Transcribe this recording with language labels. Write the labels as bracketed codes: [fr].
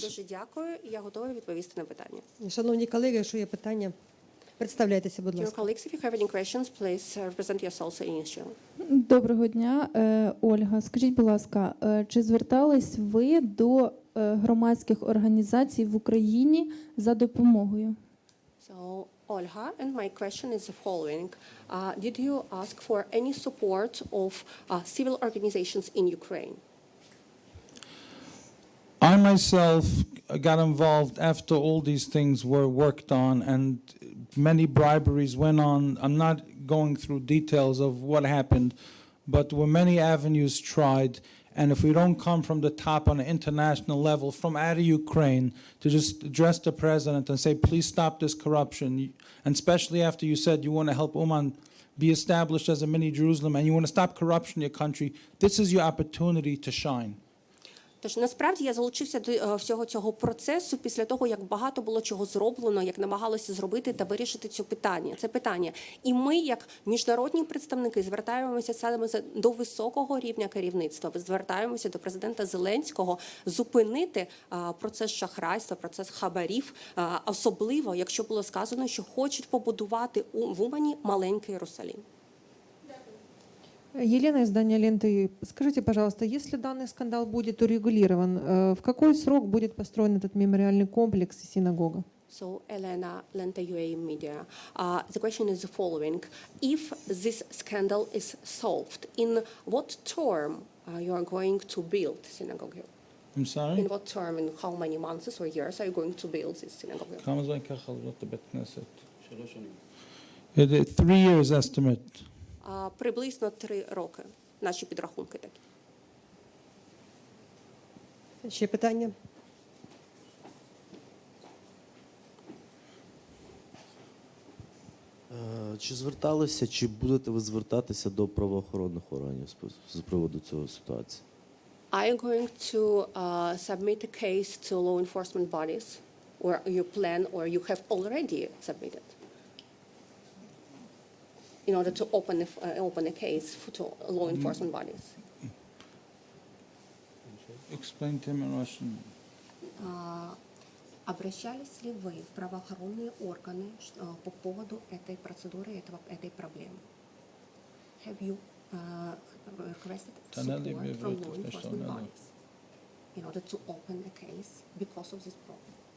[uk] Дуже дякую, і я готова відповісти на питання. Шановні колеги, якщо є питання, представляйтеся, будь [en] Dear [uk] ласка. [en] colleagues, if you have any questions, please represent yourselves initially. [uk] Доброго дня, Ольга. Скажіть, будь ласка, чи звертались ви до громадських організацій в Україні за допомогою? [en] So, Olga, and my question is the following. Did you ask for any support of civil organizations in Ukraine? I myself got involved after all these things were worked on and many briberies went on. I'm not going through details of what happened, but there were many avenues tried. And if we don't come from the top on an international level, from out of Ukraine, to just address the president and say, please stop this corruption, and especially after you said you want to help Uman be established as a mini Jerusalem and you want to stop corruption in your country, this is your opportunity to shine. [uk] Тож насправді я залучився до всього цього процесу після того, як багато було чого зроблено, як намагалося зробити та вирішити це питання. І ми, як міжнародні представники, звертаємося саме до високого рівня керівництва. Звертаємося до президента Зеленського зупинити процес шахрайства, процес хабарів, особливо, якщо було сказано, що хочуть побудувати в Умані маленький Єрусалим. [ru] Елена, издание «Ленты». Скажите, пожалуйста, если данный скандал будет урегулирован, в какой срок будет построен этот мемориальный комплекс и синагога? [en] So, Elena, Lenta UA Media. The question is the following. If this scandal is solved, in what term you are going to build synagogue here? I'm sorry? In what term, in how many months or years are you going to build this synagogue here? [he] כמה זמן ייקח לבנות בית כנסת? [en] 3 years estimate. [uk] Приблизно 3 роки. Наші підрахунки такі. Ще питання? Чи зверталися, чи будете ви звертатися до правоохоронних органів з приводу цього ситуації? [en] Are you going to submit a case to law enforcement bodies, or you plan, or you have already submitted, in order to open a case to law enforcement bodies? Explain to him in Russian. [ru] Обращались ли вы в правоохранительные органы по поводу этой процедуры, этой проблемы? [en] Have you requested support from law enforcement bodies in order to open a case because of this problem?